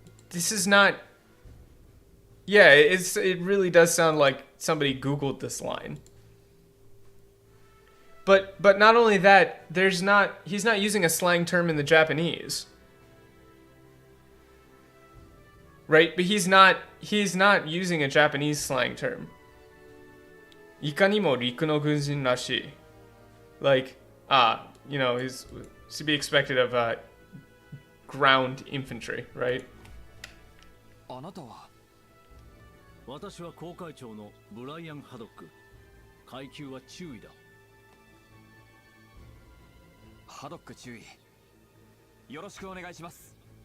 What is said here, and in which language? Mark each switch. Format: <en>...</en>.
<en>This is not... Yeah, it really does sound like somebody Googled this line. But not only that, he's not using a slang term in the Japanese. Right? But he's not using a Japanese slang term.</en> <ja>いかにも陸の軍人らしい.</ja> <en>Like, you know, he's to be expected of ground infantry, right?</en> <ja>あなたは私は航海長のブライアン・ハドック。階級は中尉だ。ハドック中尉。よろしくお願いします。</ja>